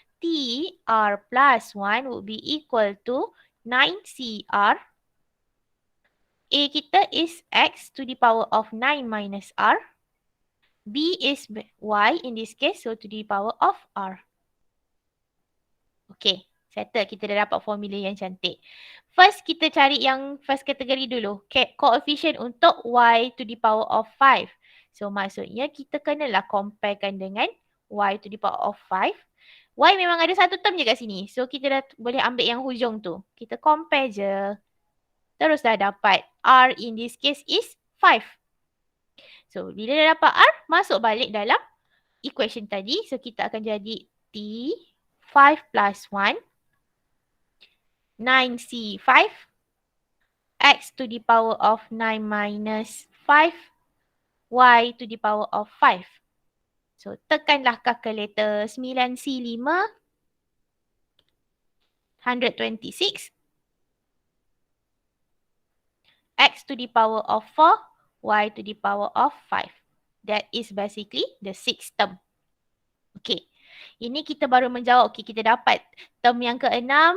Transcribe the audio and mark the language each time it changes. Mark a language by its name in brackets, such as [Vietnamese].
[English] TR plus 1 would be equal to 9CR. A [Malay] kita [English] is X to the power of 9 minus R. B is Y in this case, so to the power of R. [Malay] Okay. Settle, kita dah dapat formula yang cantik. First, kita cari yang first kategori dulu. [English] Coefficient [Malay] untuk [English] y to the power of 5. So, [Malay] maksudnya kita kenalah comparekan dengan [English] y to the power of 5. Y [Malay] memang ada satu term je kat sini. So kita dah boleh ambil yang hujung tu. Kita compare je. Terus dah dapat [English] R in this case is 5. [Malay] So bila dah dapat R, masuk balik dalam equation tadi. [English] So [Malay] kita akan jadi [English] T 5 plus 1 9C5 X to the power of 9 minus 5 Y to the power of 5. So [Malay] tekanlah kalkulator [English] 9C5 126 X to the power of 4 Y to the power of 5. That is basically the sixth term. [Malay] Okay. Ini kita baru menjawab. Okay, kita dapat term yang ke-6.